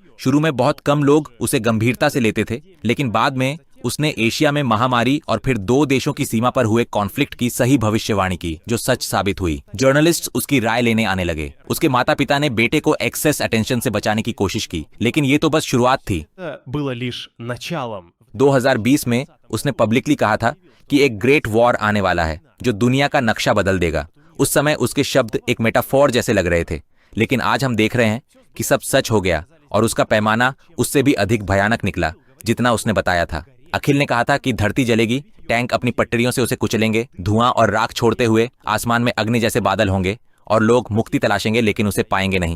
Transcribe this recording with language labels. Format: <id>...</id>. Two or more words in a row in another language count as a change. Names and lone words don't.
<hi>शुरू में बहुत कम लोग उसे गंभीरता से लेते थे, लेकिन बाद में उसने एशिया में महामारी और फिर 2 देशों की सीमा पर हुए कॉन्फ्लिक्ट की सही भविष्यवाणी की, जो सच साबित हुई। जर्नलिस्ट उसकी राय लेने आने लगे। उसके माता पिता ने बेटे को</hi> <en>excess attention</en> <hi>से बचाने की कोशिश की, लेकिन ये तो बस शुरुआत थी।</hi> <ru>Это было लишь началом.</ru> <hi>2020 में उसने पब्लिकली कहा था कि एक</hi> <en>great war</en> <hi>आने वाला है जो दुनिया का नक्शा बदल देगा। उस समय उसके शब्द एक मेटाफोर जैसे लग रहे थे, लेकिन आज हम देख रहे हैं कि सब सच हो गया और उसका पैमाना उससे भी अधिक भयानक निकला। जितना उसने बताया था। अखिल ने कहा था कि धरती जलेगी, टैंक अपनी पटरियों से उसे कुचलेंगे, धुआं और राख छोड़ते हुए आसमान में अग्नि जैसे बादल होंगे और लोग मुक्ति तलाशेंगे लेकिन उसे पाएंगे नहीं।</hi>